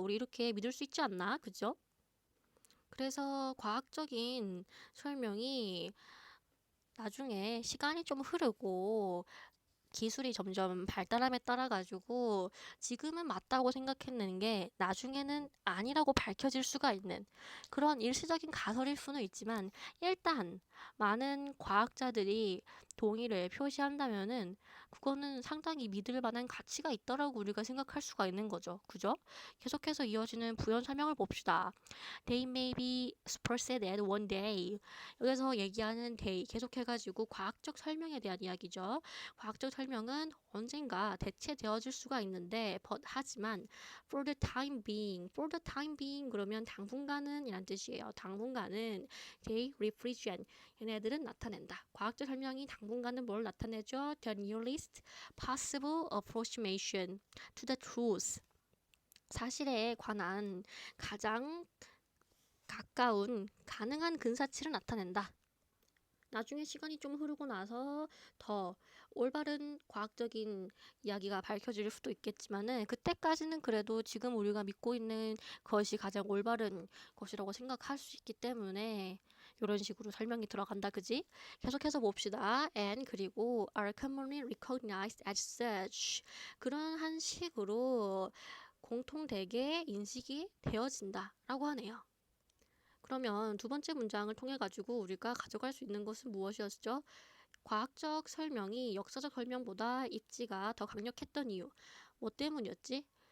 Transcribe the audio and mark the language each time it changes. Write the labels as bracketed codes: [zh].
[ko] 우리 이렇게 믿을 수 있지 않나? 그죠? 그래서 과학적인 설명이 나중에 시간이 좀 흐르고 기술이 점점 발달함에 따라 가지고 지금은 맞다고 생각했는 게 나중에는 아니라고 밝혀질 수가 있는 그런 일시적인 가설일 수는 있지만 일단 많은 과학자들이 동의를 표시한다면은 그거는 상당히 믿을 만한 가치가 있다라고 우리가 생각할 수가 있는 거죠. 그죠? 계속해서 이어지는 부연 설명을 봅시다. [en] They may be superseded one day. [ko] 여기서 얘기하는 day 계속해가지고 과학적 설명에 대한 이야기죠. 과학적 설명은 언젠가 대체되어질 수가 있는데 하지만 [en] for the time being [ko] 그러면 당분간은 이란 뜻이에요. 당분간은 [en] they represent [ko] 얘네들은 나타낸다. 과학적 설명이 당분간은 뭘 나타내죠? [en] The nearest possible approximation to the truth. [ko] 사실에 관한 가장 가까운 가능한 근사치를 나타낸다. 나중에 시간이 좀 흐르고 나서 더 올바른 과학적인 이야기가 밝혀질 수도 있겠지만은 그때까지는 그래도 지금 우리가 믿고 있는 것이 가장 올바른 것이라고 생각할 수 있기 때문에 이런 식으로 설명이 들어간다. 그지? 계속해서 봅시다. [en] And [ko] 그리고 [en] are commonly recognized as such. [ko] 그러한 식으로 공통되게 인식이 되어진다 라고 하네요. 그러면 두 번째 문장을 통해 가지고 우리가 가져갈 수 있는 것은 무엇이었죠? 과학적 설명이 역사적 설명보다 입지가 더 강력했던 이유. 뭐 때문이었지?